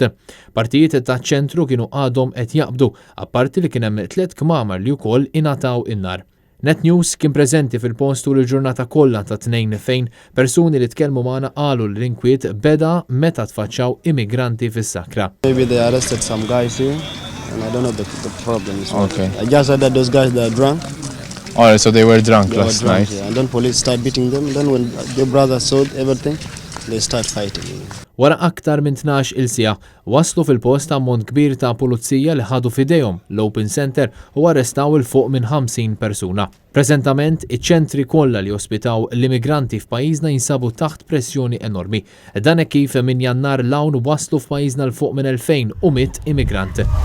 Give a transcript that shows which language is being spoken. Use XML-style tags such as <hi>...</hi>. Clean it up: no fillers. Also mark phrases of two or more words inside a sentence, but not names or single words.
<mt>Partijiet taċ-ċentru kienu għadhom qed jaqbdu, apparti li kien hemm 3 kmamar li wkoll ingħataw in-nar. NetNews kien preżenti fil-post tul il-ġurnata kollha ta' tnejn fejn persuni li tkellmu magħna qalu l-inkwiet beda meta tfaċċaw immigranti fis-sakra.</mt> <en>Maybe they arrested some guys here and I don't know the problem is what. Okay. I just heard that those guys that are drunk. Alright, so they were drunk last night. Yeah. And then police start beating them. Then when their brother saw everything, they start fighting.</en> <mt>Wara aktar minn 12 il-sija, waslu fil-post ammont kbir ta' pulizija li ħadu f'idejhom l-Open Center u arrestaw il-fuq minn 50 persuna. Preżentament, iċ-ċentri kollha li ospitaw l-immigranti f'pajjiżna jinsabu taħt pressjoni enormi. Dan kif minn Jannar l-hawn waslu f'pajjiżna l-fuq minn 2100 immigrant.</mt>